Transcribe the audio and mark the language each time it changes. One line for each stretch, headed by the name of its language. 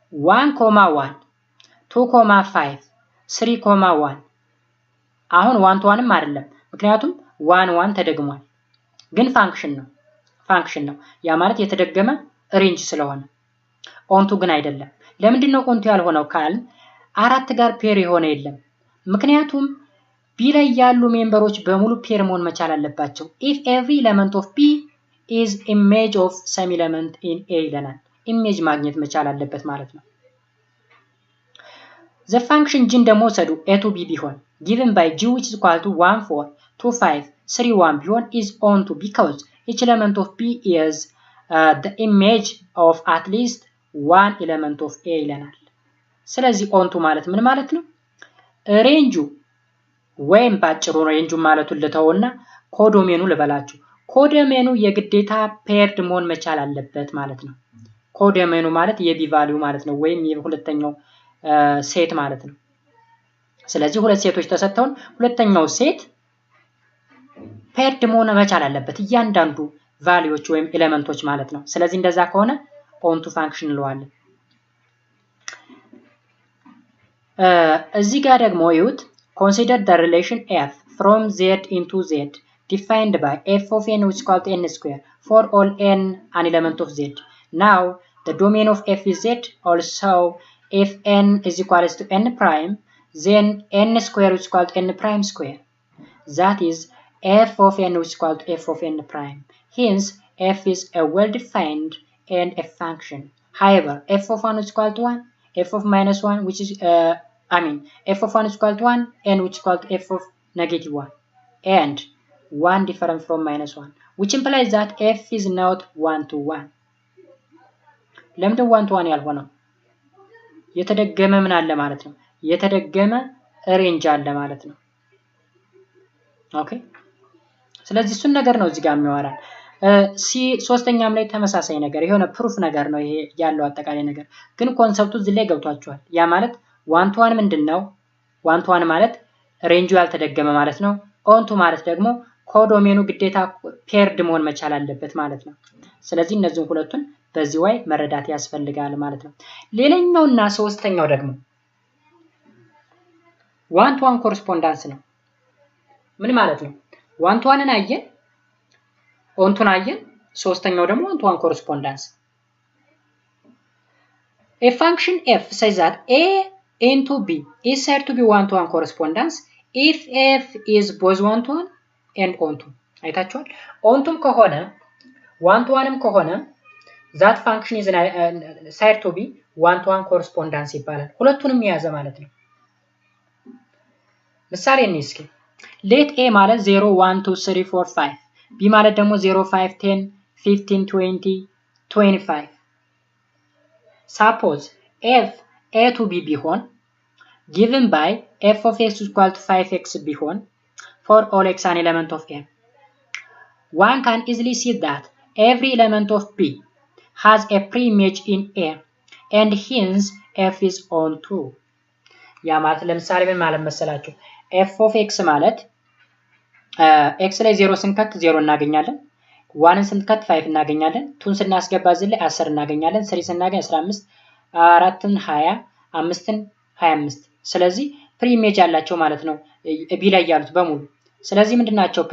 Amharic: 1 1 2 5 3 1 አሁን 1 to 1ም አይደለም ምክንያቱም 1 1 ተደግሟል ግን ፋንክሽን ነው ያ ማለት የተደገመ ሬንጅ ስለሆነ ኦንቱ ግን አይደለም። ለምንድነው ኦንቱ ያልሆነው ካል አራት ጋር ፔር የሆነ የለም ምክንያቱም b ላይ ያሉ ሜምበሮች በሙሉ ፔር መሆን መቻል አለባቸው
English: if every element of b is image of some element in A ይለናል።
Amharic: ኢሜጅ ማግኘት መቻል አለበት ማለት ነው።
English: the function g
Amharic: ደግሞ ወሰዱ
English: a to b ቢሆን given by g which is equal to 1 4 2 5 3 1 ቢሆን is onto because each element of b is the image of at least one element of A ይለናል።
Amharic: ስለዚህ onto ማለት ምን ማለት ነው? ሬንጁ ወይም ባጭሩ ሬንጁ ማለቱን ልተውና ኮዶሜኑ ልበላችሁ። ኮዶሜኑ የግዴታ ፔርድ መሆን መቻል አለበት ማለት ነው። ኮዶሜኑ ማለት የቢ ቫልዩ ማለት ነው፣ ወይም የሁለተኛው ሴት ማለት ነው። ስለዚህ ሁለት ሴቶች ተሰጥተውን ሁለተኛው ሴት ፔርድ መሆን መቻል አለበት እያንዳንዱ ቫልዩዎች ወይም ኤሌመንቶች ማለት ነው። ስለዚህ እንደዛ ከሆነ ኦንቱ ፋንክሽን እንለዋለን። እዚህ ጋር ደግሞ ይዩት
English: consider the relation f from z into z defined by f of n which is equal to n square for all n an element of z. Now the domain of f is z. Also if n is equal to n prime, then n square is equal to n prime square. That is f of n is equal to f of n prime. Hence f is a well-defined and a function. However, f of 1 is equal to 1, f of minus 1 which is f of 1 is equal to 1 and which is equal to f of negative 1 and 1 different from minus 1, which implies that f is not 1 to 1.
Amharic: ለምንድን 1 to 1 ያልሆነው? የተደገመ ምን አለ ማለት ነው? የተደገመ ሬንጅ አለ ማለት ነው። ኦኬ፣ ስለዚህ እሱን ነገር ነው እዚህ ጋር የሚያወራን። ሶስተኛም ላይ ተመሳሳይ ነገር የሆነ ፕሩፍ ነገር ነው ይሄ ያለው አጠቃላይ ነገር፣ ግን ኮንሰፕቱ እዚህ ላይ ገብቷቸዋል። ያ ማለት ዋን ቱ ዋን ምንድነው? ዋን ቱ ዋን ማለት ሬንጁ ያልተደገመ ማለት ነው። ኦንቱ ማለት ደግሞ ኮዶሜኑ ግዴታ ፔርድ መሆን መቻል አለበት ማለት ነው። ስለዚህ እነዚህን ሁለቱን በዚህ way መረዳት ያስፈልጋል ማለት ነው። ሌላኛውና ሶስተኛው ደግሞ ዋን ቱ ዋን ኮረስፖንዳንስ ነው። ምን ማለት ነው? ዋን ቱ ዋንን አየን፣ ኦንቱን አየን፣ ሶስተኛው ደግሞ ዋን ቱ ዋን ኮረስፖንዳንስ።
English: A function f says that a into b is said to be one to one correspondence if f is both one to one and onto.
Amharic: አይታችኋል? ኦንቱም ከሆነ ዋን ቱ ዋንም ከሆነ
English: that function is said to be one to one correspondence
Amharic: ይባላል። ሁለቱንም የያዘ ማለት ነው። ምሳሌ እንስኪ። let a ማለት 0 1 2 3 4 5 b ማለት ደግሞ 0 5 10 15 20 25.
English: suppose f a to b ቢሆን given by f of x is equal to 5x ቢሆን for all x an element of m, one can easily see that every element of b has a pre-image in a and hence f is onto.
Amharic: ያ ማለት ለምሳሌ ምን ማለት መሰላችሁ? f of x ማለት x ላይ 0 ስንከት 0 እናገኛለን፣ 1ን ስንከት 5 እናገኛለን፣ 2ን ስናስገባ እዚህ ላይ 10 እናገኛለን፣ 3 ስናገኝ 15፣ 4ን 20፣ 5ን 25። ስለዚህ ፕሪኢሜጅ ያላቸው ማለት ነው ቢ ላይ ያሉት በሙሉ። ስለዚህ ምንድናቸው?